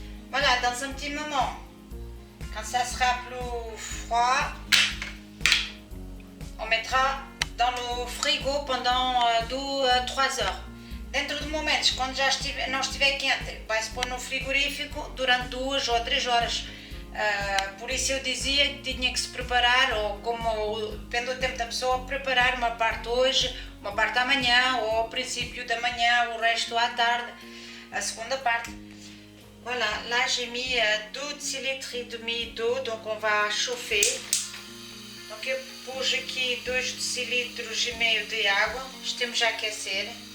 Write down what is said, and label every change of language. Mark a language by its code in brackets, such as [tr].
[fr] Voilà, dans un petit moment, quand ça sera plus froid, on mettra dans le frigo pendant 2-3 heures. [pt] Dentro de momentos, quando já não estiver quente, vai-se pôr no frigorífico durante 2 ou 3 horas. Por isso eu dizia que tinha que se preparar, ou como depende do tempo da pessoa, preparar uma parte hoje, uma parte amanhã, ou ao princípio da manhã, o resto à tarde, a segunda parte. [fr] Voilà, là j'ai mis 2 decilitres et demi d'eau, donc on va chauffer. [pt] Donc eu pus aqui 2 decilitros e meio de água, estamos a aquecer.